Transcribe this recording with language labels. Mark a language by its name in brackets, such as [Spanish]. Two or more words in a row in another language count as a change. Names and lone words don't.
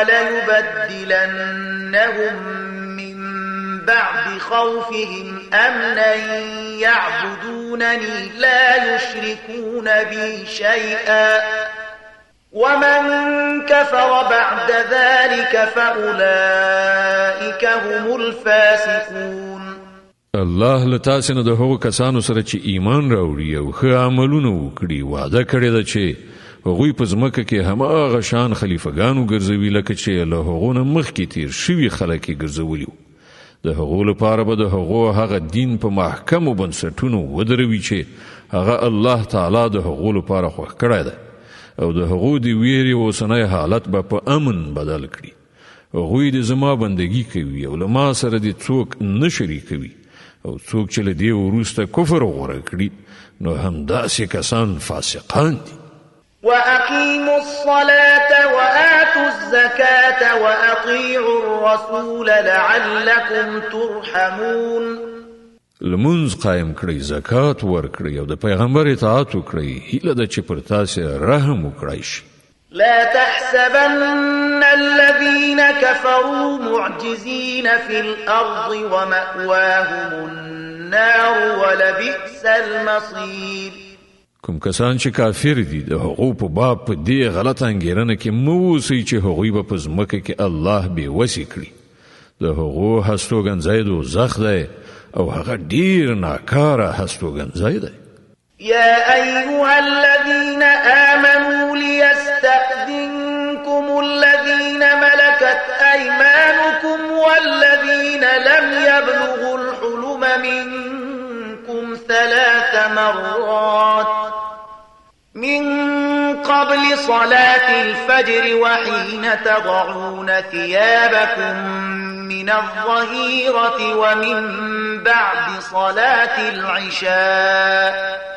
[Arabic] وليبدلنهم بعد خوفهم أمنا يعبدونني لا يشركون بي شيئا ومن كفر بعد ذلك فأولئك هم الفاسقون. [Pashto] الله لتاسې نه د هغو کسانو سره چې ایمان راوړي او ښه عملونه وکړي وعده کړې ده چې هغوی په ځمکه کې هماغه شان خلیفګانو ګرځوي لکه چې له هغو نه مخکې تیر شوي خلک یې ګرځولي وو. د هغو لپاره به د هغو هغه دین په محکمو بنسټونو ودروي چې هغه الله تعالی د هغو لپاره خوښ کړی دی او د هغو د ویرې اوسنی حالت به په امن بدل کړي. هغوی د زما بندګي کوي او له ما سره د څوک نه شریکوي او څوک چې له دې وروسته کفر غوره کړي نو همداسې کسان فاسقان دي. [Arabic] وأقيموا الصلاة وآتوا الزكاة وأطيعوا الرسول لعلكم ترحمون. [Pashto] لمونځ قایم کړئ، زکات ورکړئ او د پیغمبر اطاعت وکړئ، هیله ده چې پر تاسې رحم وکړی شي. [Arabic] لا تحسبن الذين كفروا معجزين في الأرض ومأواهم النار ولبئس المصير. [Pashto] کوم کسان چې کافر دي د هغو په باب په دې غلط انګیرنه کې مه اوسئ چې هغوی به په ځمکه کې الله بېوسې کړي. د هغو هستوګنځی دوزخ دی او هغه ډیر ناکاره هستوګنځی دی. [Arabic] يا أيها الذين آمنوا ليستأذنكم الذين ملكت أيمانكم والذين لم يبلغوا الحلم منكم 3 مرات من قبل صلاة الفجر وحين تضعون ثيابكم من الظهيرة ومن بعد صلاة العشاء